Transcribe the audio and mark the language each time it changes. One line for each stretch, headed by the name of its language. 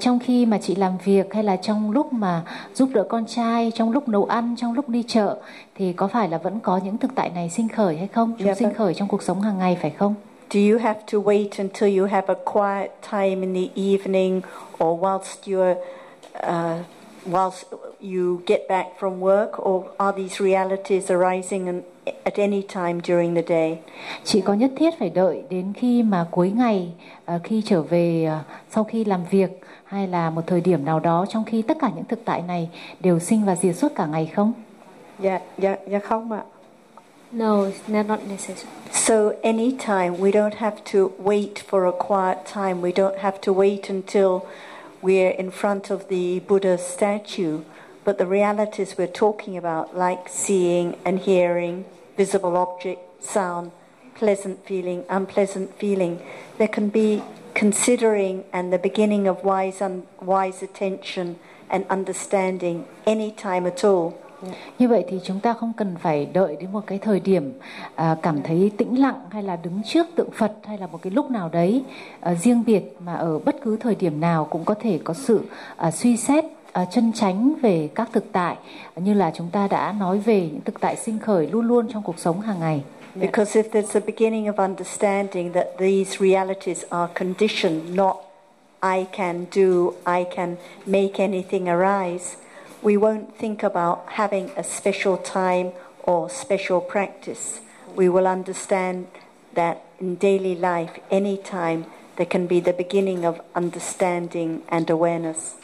Vietnamese: Trong khi mà chị làm việc hay là trong lúc mà giúp đỡ con trai, trong lúc nấu ăn, trong lúc đi chợ, thì có phải là vẫn có những thực tại này sinh khởi hay không? Chúng sinh khởi trong cuộc sống hàng ngày phải không?
English: Do you have to wait until you have a quiet time in the evening or whilst you get back from work, or are these realities arising at any time during the day?
Vietnamese: Chị có nhất thiết phải đợi đến khi mà cuối ngày, khi trở về sau khi làm việc, hay là một thời điểm nào đó trong khi tất cả những thực tại này đều sinh và diệt suốt cả ngày không? Dạ không ạ.
English: No, it's not necessary. So any time, we don't have to wait for a quiet time. We don't have to wait until we're in front of the Buddha statue. But the realities we're talking about, like seeing and hearing, visible object, sound, pleasant feeling, unpleasant feeling, there can be considering and the beginning of wise attention and understanding any time at all.
Vietnamese: Như vậy thì chúng ta không cần phải đợi đến một cái thời điểm cảm thấy tĩnh lặng hay là đứng trước tượng Phật hay là một cái lúc nào đấy riêng biệt, mà ở bất cứ thời điểm nào cũng có thể có sự suy xét chân chánh về các thực tại, như là chúng ta đã nói về những thực tại sinh khởi luôn luôn trong cuộc sống hàng ngày.
English: Because if there's a beginning of understanding that these realities are conditioned, not I can do, I can make anything arise, we won't think about having a special time or special practice. We will understand that in daily life, any time, there can be the beginning of understanding and awareness.